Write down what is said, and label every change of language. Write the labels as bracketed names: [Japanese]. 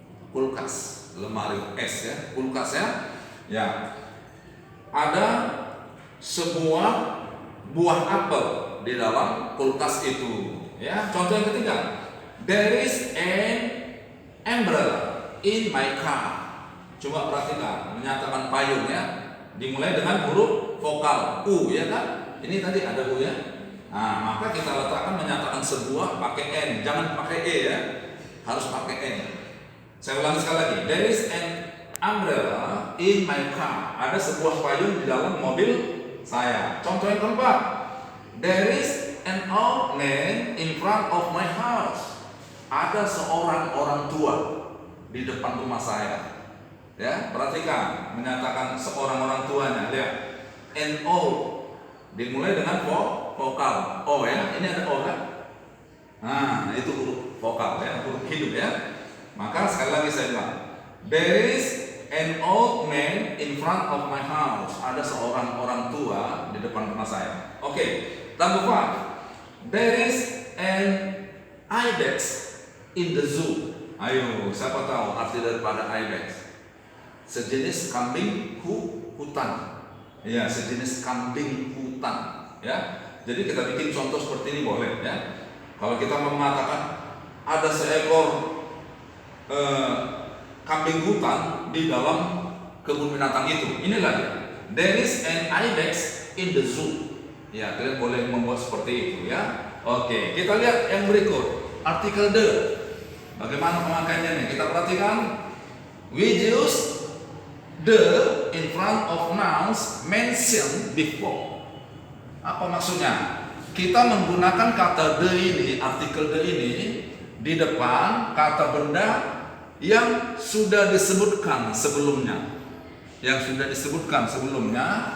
[Indonesian] Kulkas, lemari es ya, kulkas ya. Ya. Ada sebuah buah apel di dalam kulkas itu. Ya, contoh yang ketiga. [English] There is an umbrella in my car. [Indonesian] Coba perhatikan, menyatakan payung ya. Dimulai dengan huruf vokal U ya kan? Ini tadi ada U ya. Nah, maka kita letakkan menyatakan sebuah pakai N, jangan pakai E ya. Harus pakai N. Saya ulangi sekali lagi. [English] There is an umbrella in my car. [Indonesian] Ada sebuah payung di dalam mobil saya. Contoh yang keempat. [English] There is an old man in front of my house. [Indonesian] Ada seorang orang tua di depan rumah saya. Ya, perhatikan menyatakan seorang orang tuanya. Lihat, N-O dimulai dengan vokal O ya. Ini ada O kan? Nah, itu huruf vokal ya, huruf hidup ya. Maka sekali lagi saya bilang, [English] there is an old man in front of my house. [Indonesian] Ada seorang orang tua di depan rumah saya. [English] Oke, number 5. There is an ibex in the zoo. [Indonesian] Ayo, siapa tahu arti daripada ibex? Sejenis kambing hutan. Ya, sejenis kambing hutan. Ya, jadi kita bikin contoh seperti ini boleh ya. Kalau kita mengatakan ada seekor kambing hutan di dalam kebun binatang itu, inilah dia. [English] There is an ibex in the zoo. [Indonesian] Ya, kalian boleh membuat seperti itu ya. Oke, kita lihat yang berikut. Artikel the. Bagaimana pemakaiannya nih? Kita perhatikan. [English] We use the in front of nouns mentioned before. [Indonesian] Apa maksudnya? Kita menggunakan kata the ini, artikel the ini di depan kata benda yang sudah disebutkan sebelumnya. Yang sudah disebutkan sebelumnya.